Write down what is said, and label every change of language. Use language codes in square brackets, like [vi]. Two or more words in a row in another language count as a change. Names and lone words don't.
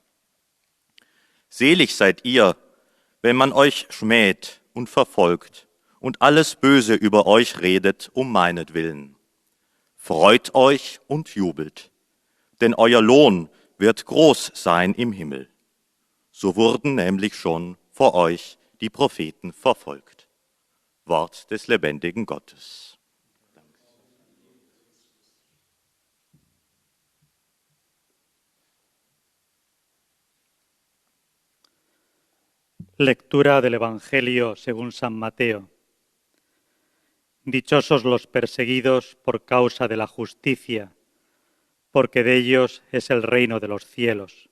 [de] Selig seid ihr, wenn man euch schmäht und verfolgt und alles Böse über euch redet um meinetwillen. Freut euch und jubelt, denn euer Lohn wird groß sein im Himmel. So wurden nämlich schon vor euch die Propheten verfolgt. Wort des lebendigen Gottes. [es] Lectura del Evangelio según San Mateo. Dichosos los perseguidos por causa de la justicia, porque de ellos es el reino de los cielos.